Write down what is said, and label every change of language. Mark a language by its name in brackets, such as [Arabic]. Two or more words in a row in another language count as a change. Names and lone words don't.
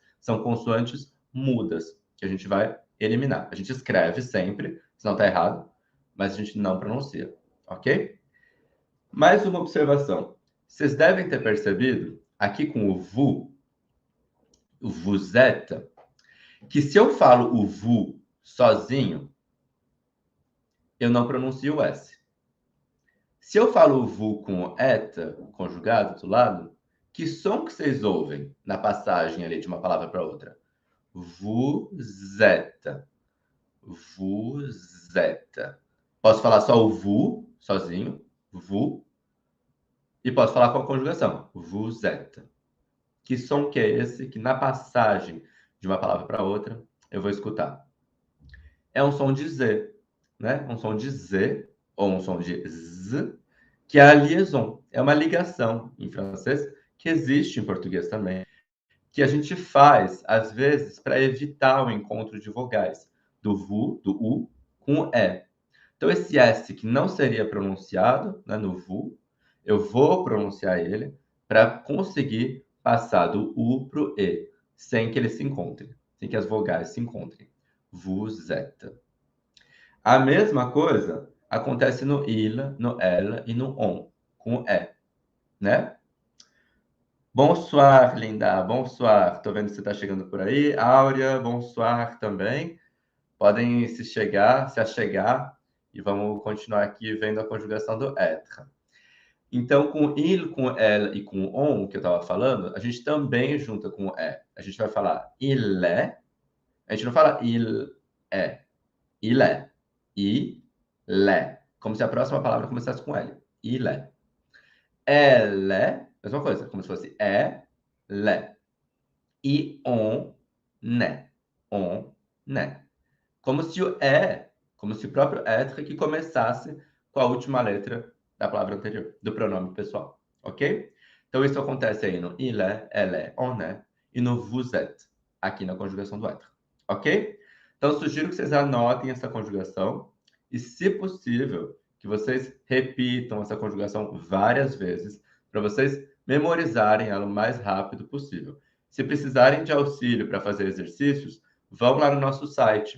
[Portuguese] São consoantes mudas, que a gente vai eliminar. A gente escreve sempre, senão está errado, mas a gente não pronuncia, ok? Mais uma observação. Vocês devem ter percebido, aqui com o [French] vous êtes, [Portuguese] que se eu falo o vous sozinho, eu não pronuncio o S. Se eu falo o vous com o et conjugado do lado, que som que vocês ouvem na passagem ali de uma palavra para outra? [French] Vous êtes. Vous êtes. [Portuguese] Posso falar só o vous, sozinho, vous, e posso falar com a conjugação, [French] vous êtes. [Portuguese] Que som que é esse que na passagem de uma palavra para outra eu vou escutar? É um som de Z, né? Um som de Z, ou um som de Z, que é a liaison. É uma ligação em francês, que existe em português também, que a gente faz, às vezes, para evitar o encontro de vogais do vous, do U, com o E. Então, esse S que não seria pronunciado, né, no vous, eu vou pronunciar ele para conseguir passar do U para o E, sem que eles se encontrem, sem que as vogais se encontrem. [French] Vous êtes. [Portuguese] A mesma coisa acontece no il, no elle e no on, com o E, né? [French] Bonsoir, linda. Bonsoir. [Portuguese] Tô vendo que você está chegando por aí. Áurea, bonsoir também. Podem se achegar e vamos continuar aqui vendo a conjugação do être. Então, com il, com elle e com on, que eu estava falando, a gente também junta com o é. A gente vai falar [French] il est. [Portuguese] A gente não fala [French] il est. Il est. Il est. [Portuguese] Como se a próxima palavra começasse com L. [French] Il est. Elle est. [Portuguese] Mesma coisa, como se fosse elle. [French] E on est. On est. [Portuguese] Como se o é, como se o próprio être que começasse com a última letra da palavra anterior, do pronome pessoal, ok? Então, isso acontece aí no [French] il est, elle est, on est, [Portuguese] e no [French] vous êtes, [Portuguese] aqui na conjugação do être, ok? Então, sugiro que vocês anotem essa conjugação e, se possível, que vocês repitam essa conjugação várias vezes para vocês memorizarem ela o mais rápido possível. Se precisarem de auxílio para fazer exercícios, vão lá no nosso site.